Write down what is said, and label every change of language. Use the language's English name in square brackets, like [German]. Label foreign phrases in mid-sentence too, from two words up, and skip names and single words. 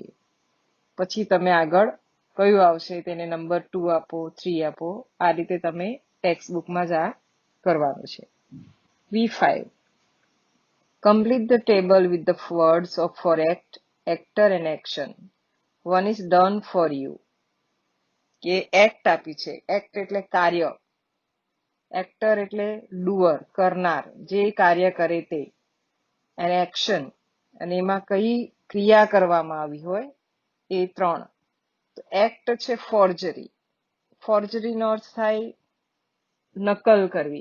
[Gujarati] પછી તમે આગળ કયું આવશે તેને નંબર 2 આપો, 3 આપો. આ રીતે તમે ટેક્સ્ટ બુકમાં જ આ કરવાનું છે. [English] V5. Complete the table with the words of for act, actor and action. One is done for you. [Gujarati] કે એક્ટ આપી છે. એક્ટ એટલે કાર્ય, એક્ટર એટલે ડુઅર, કરનાર, જે કાર્ય કરે તે, અને એક્શન અને એમાં કઈ ક્રિયા કરવામાં આવી હોય એ 3. તો એક્ટ છે ફોર્જરી. ફોર્જરીનો અર્થ થાય નકલ કરવી.